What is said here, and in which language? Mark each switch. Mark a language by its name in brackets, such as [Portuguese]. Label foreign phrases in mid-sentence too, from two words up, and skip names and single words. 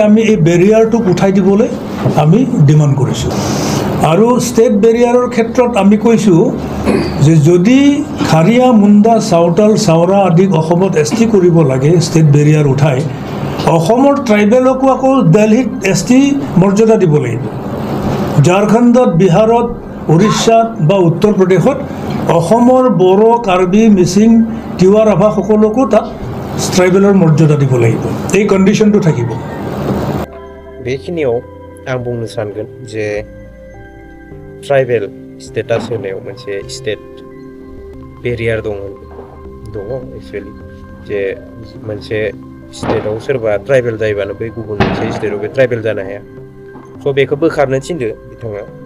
[Assamese] আমি এই বেৰিয়াৰটোক উঠাই দিবলৈ আমি ডিমাণ্ড কৰিছোঁ আৰু [English] state barrierৰ [Assamese] ক্ষেত্ৰত আমি কৈছোঁ যে যদি খাৰিয়া মুণ্ডা চাওতাল চাওৰা আদিক অসমত ST কৰিব লাগে [English] state barrier [Assamese] উঠাই অসমৰ ট্ৰাইবেলকো আকৌ দিল্লীত ST মৰ্যাদা দিব লাগিব ঝাৰখণ্ডত বিহাৰত উৰিষ্যাত বা উত্তৰ প্ৰদেশত অসমৰ বড়ো কাৰ্বি মিচিং তিৱা ৰাভা সকলোকো তাত ট্ৰাইবেলৰ মৰ্যাদা দিব লাগিব এই কণ্ডিশ্যনটো থাকিব [Bodo] बेखिनियाव आं बुंनो सानगोन जे [English] tribal status [Bodo] होनायाव मोनसे [English] state barrier [Bodo] दङ एक्चुअली जे मोनसे स्टेटआव सोरबा ट्राइबेल जायोबानो बै गुबुन मोनसे स्टेटआव बे ट्राइबेल जानो हाया स' बेखौ बोखारनो थिनदो बिथाङा